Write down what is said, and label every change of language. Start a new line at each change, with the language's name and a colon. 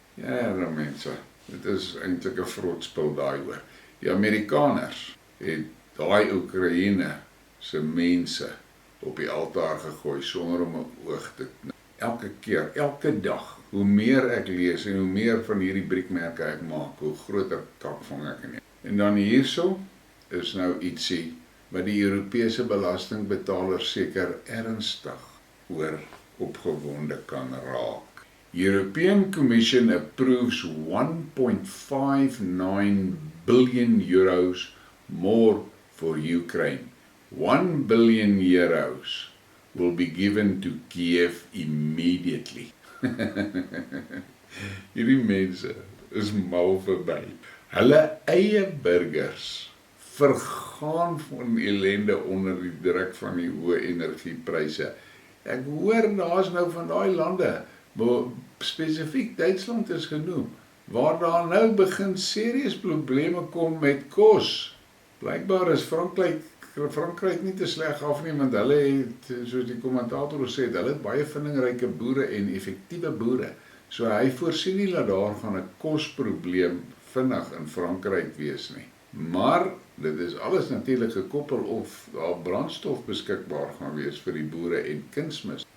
Afrikaans: Ja, mense, dit is eintlik 'n vrotspil daai hoor. Die Amerikaners het daai Oekraïne se mense op die altaar gegooi sonder om 'n oog te knip. Elke keer, elke dag, hoe meer ek lees en hoe meer van hierdie briekmerke ek maak, hoe groter kak vang ek in. En dan hierso is nou ietsie wat die Europese belastingbetalers seker ernstig oor opgewonde kan raak.
English: European Commission approves 1.59 billion euros more for Ukraine. 1 billion euros will be given to Kiev immediately.
Afrikaans: Hierdie mense is mal verby. Hulle eie burgers vergaan van ellende onder die druk van die hoë energiepryse. Ek hoor daar's nou van daai lande, maar spesifiek Duitsland is genoem, waar daar nou begin serieus probleme kom met kos. Blykbaar is Frankryk nie te sleg af nie, want hulle het, soos die kommentator sê, hulle het baie vindingryke boere en effektiewe boere. So hy voorsien nie dat daar gaan 'n kosprobleem vinnig in Frankryk wees nie. Maar dit is alles natuurlik gekoppel of daar brandstof beskikbaar gaan wees vir die boere en kunsmis.